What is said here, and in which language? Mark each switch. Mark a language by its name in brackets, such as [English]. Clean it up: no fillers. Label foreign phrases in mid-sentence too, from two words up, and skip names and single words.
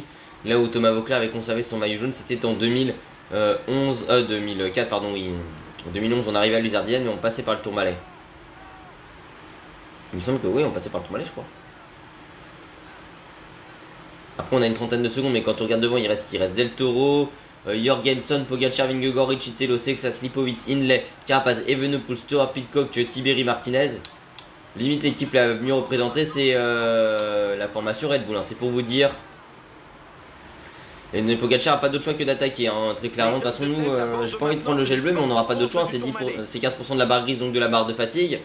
[French] Là où Thomas Voeckler avait conservé son maillot jaune, c'était en 2004 pardon, oui. En 2011 on arrivait à l'Uzardienne mais on passait par le Tourmalet. Il me semble que oui, on passait par le Tourmalet je crois. Après on a une trentaine de secondes, mais quand on regarde devant il reste Del Toro, Jorgensen, Pogacar, Vingegaard, Richitelo, Sexas, Lipovic, Inlay, Carapaz, Evenepoel, Stewart, Pidcock, Tiberi, Martinez. Limite l'équipe la mieux représentée c'est la formation Red Bull, hein, c'est pour vous dire. Et Pogacar n'a pas d'autre choix que d'attaquer, hein, très clairement. De toute façon nous, j'ai pas envie de prendre le gel bleu, mais on n'aura pas d'autre choix, hein, c'est 15% de la barre grise, donc de la barre de fatigue.